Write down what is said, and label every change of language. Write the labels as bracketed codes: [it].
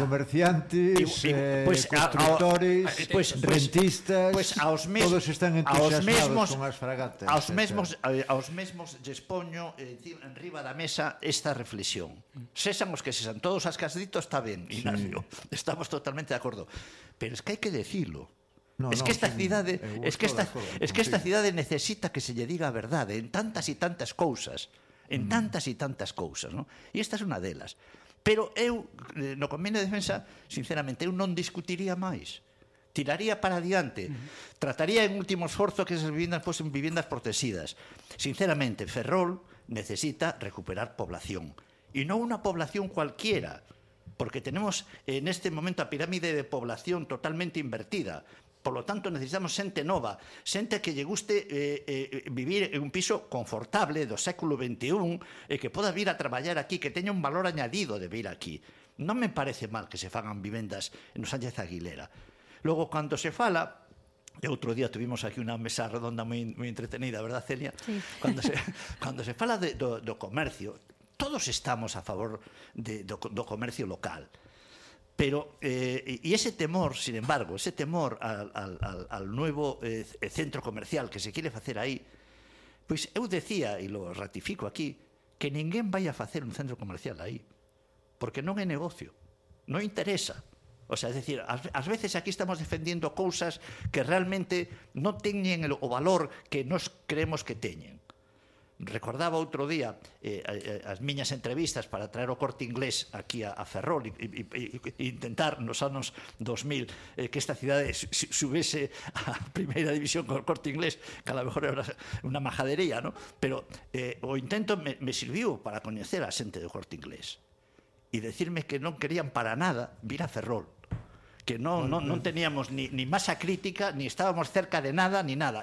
[es] Comerciantes, pues constructores, rentistas, pues todos están entusiasmados [gl] con as fragatas. Aos mesmos despoño en riba da mesa esta reflexión. Sesan os que sesan, todos as casditos está ben, Ignacio. Sí. Estamos totalmente de acordo. Pero es que hai que decilo. Esta cidade necesita que se lle diga a verdade en tantas e tantas cousas, en tantas e tantas cousas, ¿no? E esta é unha delas. Pero eu, no convenio de defensa, sinceramente, eu non discutiría máis. Tiraría para adiante. Trataría en último esforzo que esas vivendas fosen vivendas protexidas. Sinceramente, Ferrol necesita recuperar población. E non unha población cualquiera. [es] Porque tenemos en este momento a pirámide de población totalmente invertida. Por lo tanto, [gl] necesitamos xente nova, xente que lle guste vivir en un piso confortable do século XXI e que poda vir a traballar aquí, que teña un valor añadido de vir aquí. Non me parece mal que se fagan vivendas no Sánchez Aguilera. Logo, cando se fala, e outro día tuvimos aquí unha mesa redonda moi, moi entretenida, ¿verdad, Celia? Sí. Cando se fala do comercio, todos estamos a favor do comercio local. [es] Pero, y ese temor, sin embargo, ese temor al nuevo centro comercial que se quiere hacer ahí, [gl] pues eu decía, [es] y lo ratifico aquí, que ninguén vaya a hacer un centro comercial ahí, [gl] porque non é negocio, non interesa. O sea, es decir, ás veces aquí estamos defendiendo cousas que realmente non teñen o valor que nos creemos que teñen. Recordaba outro día as miñas entrevistas para traer o Corte Inglés aquí a Ferrol e intentar nos anos 2000 que esta cidade subese a primeira división con o Corte Inglés, que [es] a lo mejor [gl] era unha majadería, ¿no? Pero o intento me sirviu para coñecer a xente do Corte Inglés. e decirme que non querían para nada vir a Ferrol. [es] Que no, bueno, no, no teníamos ni masa crítica, ni estábamos cerca de nada, ni nada.